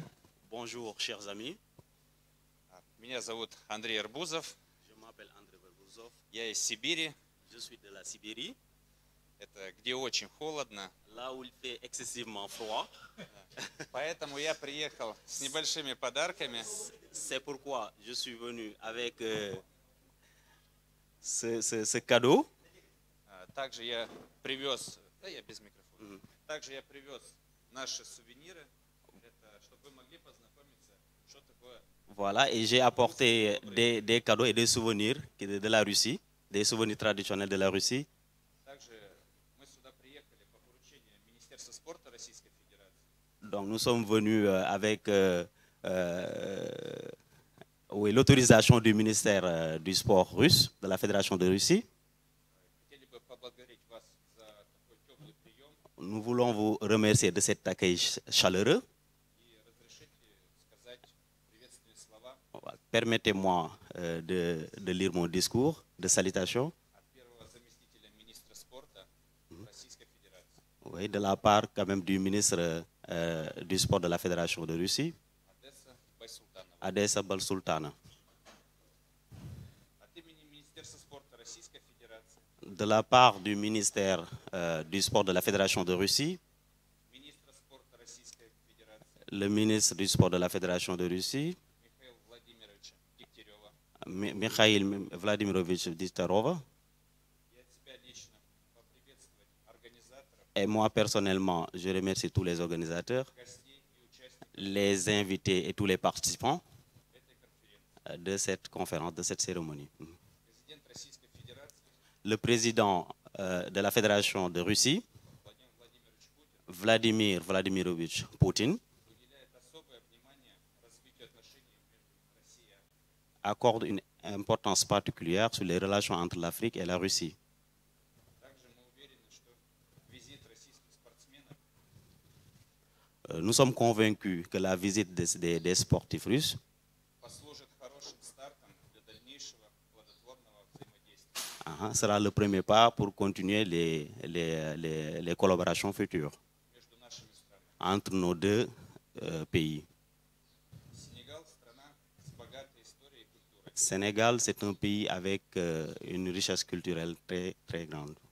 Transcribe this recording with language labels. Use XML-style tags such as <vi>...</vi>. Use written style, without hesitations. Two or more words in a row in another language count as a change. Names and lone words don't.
<fr>Bonjour, chers amis.</fr> <ru>Меня зовут Андрей Арбузов.</ru> <fr>Je m'appelle Andrei Verbuzov.</fr> <ru>Я из Сибири.</ru> <fr>Je suis de la Sibérie,</fr> <ru>Это где очень холодно.</ru> <fr>là où il fait excessivement froid.</fr> <ru>Поэтому я приехал с небольшими подарками.</ru> <fr>C'est pourquoi je suis venu avec ce cadeau.</fr> <ru>Также я привез... Да, я без микрофона. Также я привез наши сувениры. Это, чтобы вы могли познакомиться, что такое...</ru> <fr>Voilà, et j'ai apporté des cadeaux et des souvenirs de la Russie, des souvenirs traditionnels de la Russie.</fr> <ru>Также мы сюда приехали по поручению Министерства спорта Российской Федерации.</ru> <fr>Donc nous sommes venus avec oui, l'autorisation du ministère du sport russe, de la Fédération de Russie.</fr> <ru>Хотели бы поблагодарить вас за такой теплый прием.</ru> <fr>Nous voulons vous remercier de cet accueil chaleureux.</fr> <ru>И разрешите сказать приветственные слова</ru> <fr>Permettez-moi de lire mon discours de salutation.</fr> <ru>от первого заместителя министра спорта Российской Федерации.</ru> <fr>Oui, de la part quand même du ministre du sport de la Fédération de Russie,</fr> <ru>Одесса Байсултанова.</ru> <fr>Adessa Balsultana.</fr> <ru>От имени Министерства спорта Российской Федерации,</ru> <fr>De la part du ministère du sport de la Fédération de Russie,</fr> <ru>министра спорта Российской Федерации</ru> <fr>le ministre du sport de la Fédération de Russie,</fr> <ru>Михаила Владимировича Дегтярева,</ru> <fr>Mikhail Vladimirovich Diktarova,</fr> <ru>и от себя лично поприветствовать организаторов,</ru> <fr>et moi personnellement, je remercie tous les organisateurs,</fr> <ru>гостей и участников</ru> <fr>les invités et tous les participants</fr> <ru>этой конференции.</ru> <fr>de cette conférence, de cette cérémonie.</fr> <ru>Президент Российской Федерации</ru> <fr>Le président de la Fédération de Russie,</fr> <ru>Владимир Владимирович Путин</ru> <fr>Vladimir Vladimirovich Poutine,</fr> <ru>уделяет особое внимание развитию отношений между Россией и Африкой.</ru> <fr>accorde une importance particulière sur les relations entre l'Afrique et la Russie.</fr> <ru>Также мы уверены, что визит российских спортсменов</ru> <fr>Nous sommes convaincus que la visite des sportifs russes</fr> <ru>послужит хорошим стартом для дальнейшего плодотворного взаимодействия</ru> <fr>sera le premier pas pour continuer les collaborations futures</fr> <ru>между</ru> <fr>entre nos deux pays. Sénégal, c'est un pays avec une richesse culturelle très, très grande.</fr>